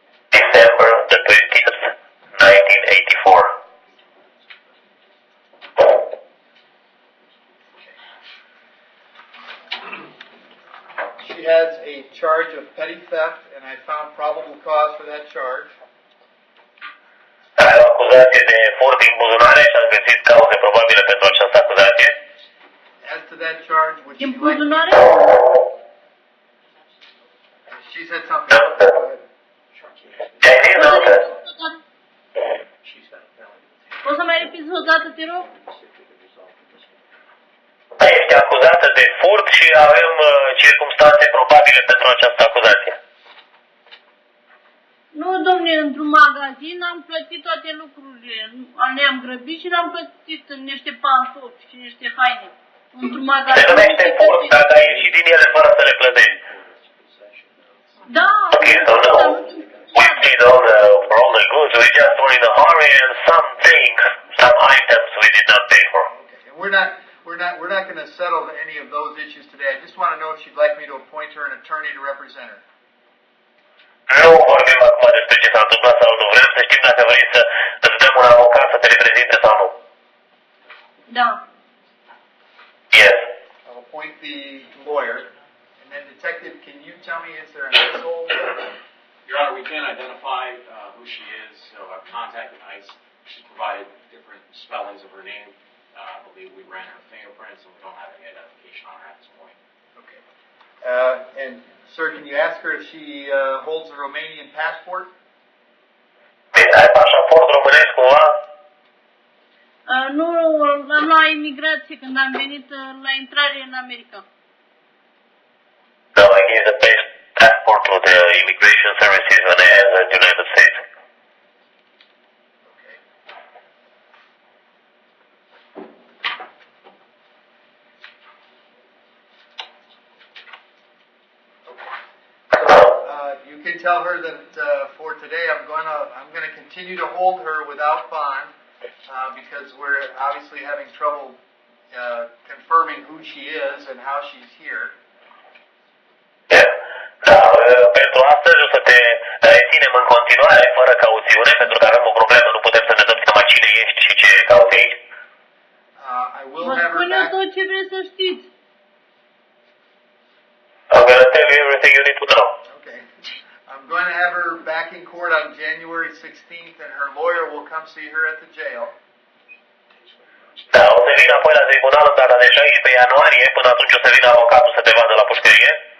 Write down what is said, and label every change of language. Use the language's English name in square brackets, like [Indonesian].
[English] December the 20th, 1984. She has a charge of petty theft, and I found probable cause for that charge. [Romanian] Are o acuzație de furt din buzunare și am găsit cauze probabile pentru această acuzație. [English] As to that charge, would [Romanian] Din [English] she like... [Romanian] buzunare? [English] She said something. Go ahead. [Romanian] Ce-ai zis, Dănuță? Poți să mai repiți o dată, te rog? Ești acuzată de furt și avem circumstanțe probabile pentru această acuzație. Nu, domne, într-un magazin am plătit toate lucrurile. Ne-am grăbit și le-am plătit în niște pantofi și niște haine. Într-un magazin. Se numește furt dacă ai ieșit din ele fără să le plătești. Da. [English] Okay, so no. We paid for all the goods. We just were in a hurry and some items we did not pay for. Okay. And we're not going to settle any of those issues today. I just want to know if she'd like me to appoint her an attorney to represent her. [Romanian] Nu vorbim acum despre ce s-a întâmplat sau nu. Vrem să știm dacă vrei să îți dăm un avocat să te reprezinte sau nu. Da. [English] Yes. I'll appoint the lawyer. And then, Detective, can you tell me, is there an asshole? Your Honor, we can identify who she is, so I've contacted ICE. She's provided different spellings of her name. I believe we ran her fingerprints, and we don't have any identification on her at this point. Okay. And, sir, can you ask her if she holds a Romanian passport? [Romanian] Ai pașaport românesc cumva? Nu, am la imigrație când am venit la intrare în America. [English] No, I gave the passport to the immigration services when I entered the United States. You can tell her that for today I'm going to continue to hold her without bond because we're obviously having trouble confirming who she is and how she's here. [Romanian] Da, pentru astăzi o să te reținem în continuare fără cauțiune pentru că avem o problemă, nu putem să ne dăm seama cine ești și ce cauți aici. [English] I will [Romanian] Vă [English] have her [Romanian] spun eu back. tot ce vreți să știți. [English] I'm gonna tell you everything you need to know. Okay. I'm going to have her back in court on January 16th, and her lawyer will come see her at the jail. [Romanian] Da, o să vin apoi la tribunal în data de 16 ianuarie, până atunci o să vină avocatul să te vadă la pușcărie.